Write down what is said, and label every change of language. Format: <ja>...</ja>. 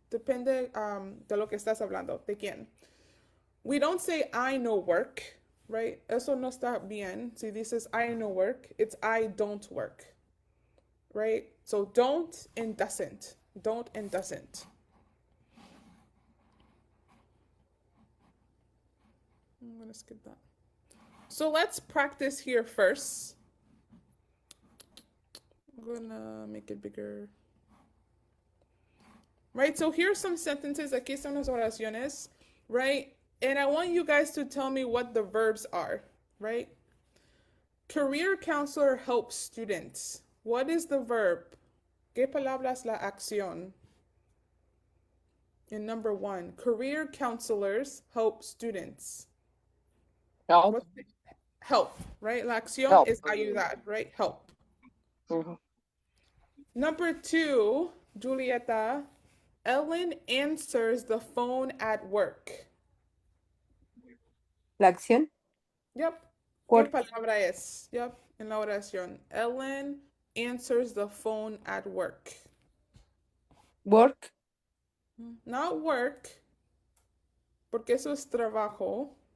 <es>Depende de lo que estás hablando, de quién.</es> <en>We don't say I no work, right?</en> <es>Eso no está bien. Si dices</es> <en>I no work, it's I don't work, right? So don't and doesn't. Don't and doesn't. I'm going to skip that. So let's practice here first. I'm going to make it bigger. Right, so here's some sentences.</en> <es>Aquí están las oraciones,</es> <en>right? And I want you guys to tell me what the verbs are, right? Career counselor helps students. What is the verb?</en> <es>¿Qué palabra es la acción?</es> <en>In number 1, career counselors help students. Help. Help, right?</en> <es>La acción</es> <en>Help.</en> <es>es ayudar,</es> <en>right? Help. Mm-hmm. Number 2, Julieta, Ellen answers the phone at work.</en> <es>La acción.</es> <en>Yep. Work.</en> <es>¿Qué palabra es?</es> <en>Yep.</en> <es>En la oración.</es> <en>Ellen answers the phone at work. Work. Not work,</en> <es>porque eso es trabajo.</es>